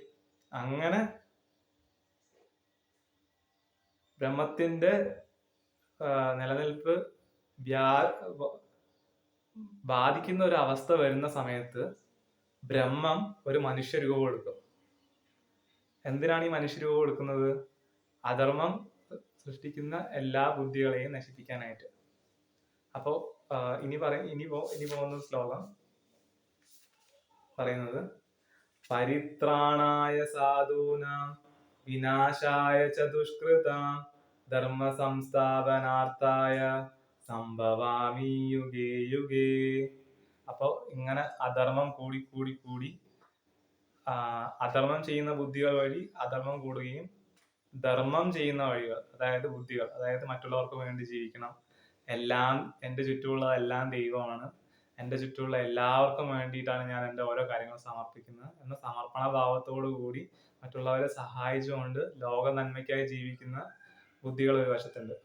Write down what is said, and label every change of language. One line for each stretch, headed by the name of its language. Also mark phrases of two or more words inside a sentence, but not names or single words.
Malayalam: അങ്ങനെ ബ്രഹ്മത്തിന്റെ നിലനിൽപ്പ് ബാധിക്കുന്ന ഒരു അവസ്ഥ വരുന്ന സമയത്ത് ബ്രഹ്മം ഒരു മനുഷ്യരൂപം എടുക്കും. എന്തിനാണ് ഈ മനുഷ്യരൂപം എടുക്കുന്നത്? അധർമ്മം സൃഷ്ടിക്കുന്ന എല്ലാ ബുദ്ധികളെയും നശിപ്പിക്കാനായിട്ട്. അപ്പോ ഇനി പോകുന്ന ശ്ലോകം പറയുന്നത്,
Sanskrit: പരിത്രാണായ സാധൂനാം വിനാശായ ച ദുഷ്കൃതാം ധർമ്മ സംസ്ഥാപനാർത്ഥായ സംഭവാമി യുഗേ യുഗേ.
Malayalam: അപ്പൊ ഇങ്ങനെ അധർമ്മം കൂടി അധർമ്മം ചെയ്യുന്ന ബുദ്ധികൾ വഴി അധർമ്മം കൂടുകയും ധർമ്മം ചെയ്യുന്ന വഴികൾ, അതായത് ബുദ്ധികൾ, അതായത് മറ്റുള്ളവർക്ക് വേണ്ടി ജീവിക്കണം, എല്ലാം എൻ്റെ ചുറ്റുമുള്ളതെല്ലാം ദൈവമാണ്, എൻ്റെ ചുറ്റുമുള്ള എല്ലാവർക്കും വേണ്ടിയിട്ടാണ് ഞാൻ എൻ്റെ ഓരോ കാര്യങ്ങൾ സമർപ്പിക്കുന്നത് എന്ന സമർപ്പണ ഭാവത്തോടു കൂടി മറ്റുള്ളവരെ സഹായിച്ചുകൊണ്ട് ലോക നന്മയ്ക്കായി ജീവിക്കുന്ന ബുദ്ധികൾ ഒരു വശത്തുണ്ട്.